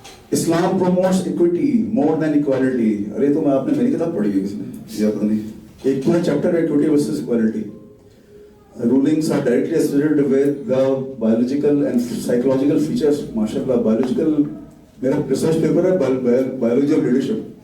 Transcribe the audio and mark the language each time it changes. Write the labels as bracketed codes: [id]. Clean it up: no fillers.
[en] Islam promotes equity more than equality. [ur] ارے تو میں آپ نے میری کتاب پڑھی ہے کس نے, یا پتہ نہیں, ایک پورا چیپٹر ہے [en] Equity versus equality. Rulings are directly associated with the biological and psychological features. [ur] ماشاءاللہ biological میرا ریسرچ پیپر ہے [en] biology of leadership.